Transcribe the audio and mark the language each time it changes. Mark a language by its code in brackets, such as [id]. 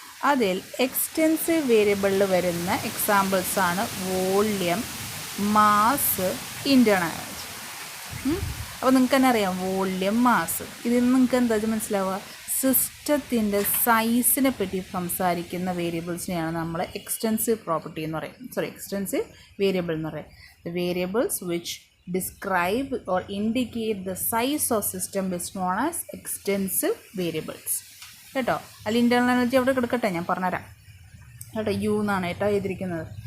[ml] അതിൽ എക്സ്റ്റെൻസീവ് വേരിയബിളിൽ വരുന്ന എക്സാമ്പിൾസാണ് വോള്യം, മാസ്, ഇൻറ്റേർണൽ എനർജി. അപ്പോൾ നിങ്ങൾക്ക് തന്നെ അറിയാം വോള്യം, മാസ്. ഇതിൽ നിന്ന് നിങ്ങൾക്ക് എന്താ മനസ്സിലാവുക? സിസ്റ്റത്തിൻ്റെ സൈസിനെ പറ്റി സംസാരിക്കുന്ന വേരിയബിൾസിനെയാണ് നമ്മൾ എക്സ്റ്റെൻസീവ് പ്രോപ്പർട്ടി എന്ന് പറയും, എക്സ്റ്റെൻസീവ് വേരിയബിൾ എന്ന് പറയും. [en] The variables which describe or indicate the size of system is known as extensive variables. [ml] കേട്ടോ. അതിൽ ഇൻറ്റേർണൽ എനർജി അവിടെ കിടക്കട്ടെ, ഞാൻ പറഞ്ഞുതരാം കേട്ടോ. യു എന്നാണ് കേട്ടോ എഴുതിയിരിക്കുന്നത്.